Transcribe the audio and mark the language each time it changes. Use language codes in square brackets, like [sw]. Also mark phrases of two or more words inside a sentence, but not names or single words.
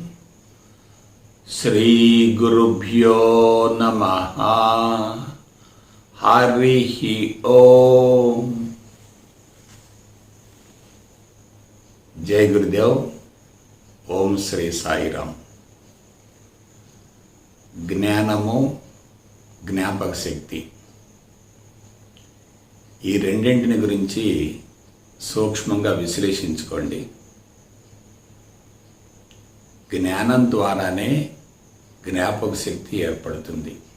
[sa] श्री गुरुभ्यो नमः। हरिः ओम। जय गुरुदेव। ओम श्री साईराम। [te] జ్ఞానము, జ్ఞాపక శక్తి, ఈ రెండింటిని గురించి సూక్ష్మంగా విశ్లేషించుకోండి. జ్ఞానం ద్వారానే జ్ఞాపక శక్తి ఏర్పడుతుంది.